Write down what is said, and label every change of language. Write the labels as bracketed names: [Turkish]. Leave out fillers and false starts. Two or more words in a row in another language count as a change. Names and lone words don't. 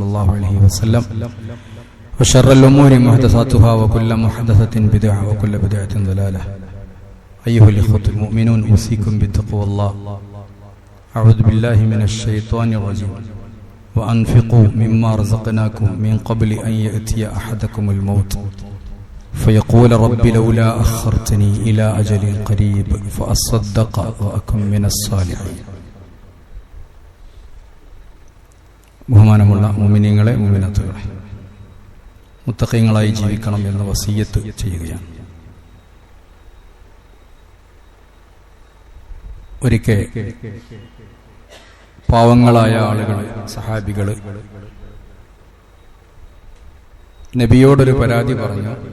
[Arabic] الله عليه وسلم وشر الأمور محدثاتها وكل محدثة بدعة وكل بدعة ضلالة أيها الإخوة المؤمنون أوصيكم بتقوى الله أعوذ بالله من الشيطان الرجيم وأنفقوا مما رزقناكم من قبل أن يأتي أحدكم الموت فيقول رب لولا أخرتني إلى أجل قريب فأصدق وأكن من الصالحين. [Malayalam] ബഹുമാനമുള്ള മുഅ്മിനീങ്ങളെ മുഅ്മിനാത്തുകളെ, മുത്തഖീങ്ങളായി ജീവിക്കണം എന്ന വസിയ്യത്ത് ചെയ്യുകയാണ്. ഒരിക്കൽ പാവങ്ങളായ ആളുകൾ, സഹാബികൾ നബിയോടൊരു പരാതി പറഞ്ഞു.